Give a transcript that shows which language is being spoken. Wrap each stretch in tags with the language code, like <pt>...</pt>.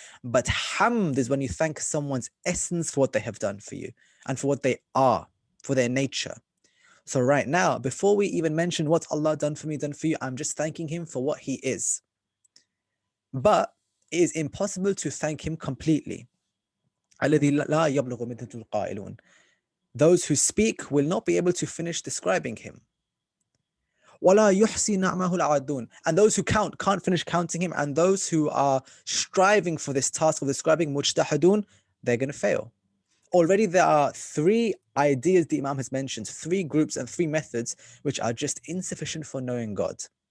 <en>But hamd is when you thank someone's essence for what they have done for you and for what they are, for their nature. So right now, before we even mention what Allah done for me, done for you, I'm just thanking Him for what He is. But it is impossible to thank Him completely.</en> <ar>الذي لا يبلغ منه القائلون.</ar> <en>Those who speak will not be able to finish describing him.</en> <ar>وَلَا يُحْصِي نَعْمَهُ الْعَادُونَ,</ar> <en>and those who count can't finish counting him, and those who are striving for this task of describing mujtahidun, they're going to fail. Already there are three ideas the Imam has mentioned, three groups and three methods which are just insufficient for knowing God.</en>